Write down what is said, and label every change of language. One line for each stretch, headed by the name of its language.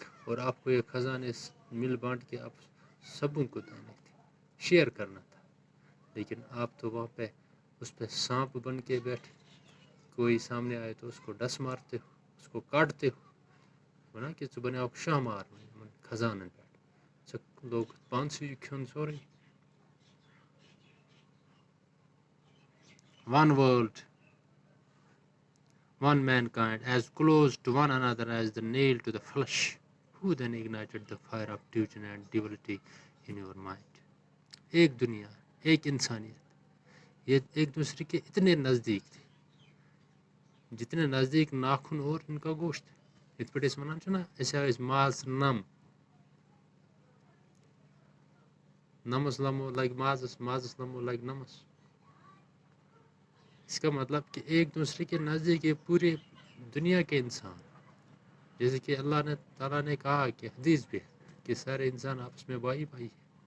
Urdu: اور آپ کو یہ خزانے مل بانٹ کے آپ سبوں کو دینے تھے، شیئر کرنا تھا، لیکن آپ تو وہاں پہ اس پہ سانپ بن کے بیٹھے، کوئی سامنے آئے تو اس کو ڈس مارتے ہو، اس کو کاٹتے ہو،
Kashmiri: بنا کہ تو بنے آپ شاہ مار خزانن پہ لوگ پانسی کھن سورے۔
English: One world, one mankind, as close to one another as the nail to the flesh. Who then ignited the fire of devotion and divinity in your mind?
Urdu: ایک دنیا، ایک انسانیت، یہ ایک دوسرے کے اتنے نزدیک تھے جتنے نزدیک ناخن اور ان کا گوشت ہے۔
Kashmiri: یت پہ ونان نا اس ماز نم، نمس لمو لگ مازس، مازس لمو لگ نمس۔
Urdu: اس کا مطلب کہ ایک دوسرے کے نزدیک یہ پورے دنیا کے انسان، جیسے کہ اللہ نے تعالیٰ نے کہا کہ حدیث بھی ہے کہ سارے انسان آپس میں بھائی بھائی ہیں،